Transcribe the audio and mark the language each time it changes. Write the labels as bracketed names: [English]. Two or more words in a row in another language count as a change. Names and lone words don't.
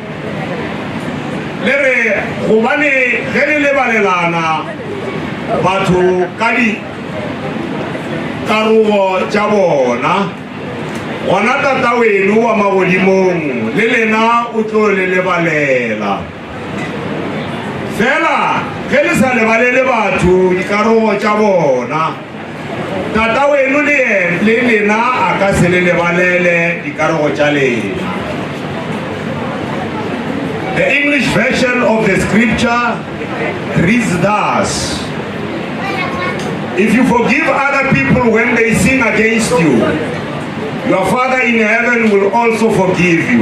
[Northern Sotho] le re gobane ge le lebalelana batho ka dikarogo tša bona gona tata weno wa magodimong le lena o tlo le lebalela fela ge le sa lebalele batho dikarogo tša bona tata weno le lena a ka se le lebalele dikarogo tša lena. [English] The English version of the scripture reads thus: if you forgive other people when they sin against you, your Father in heaven will also forgive you.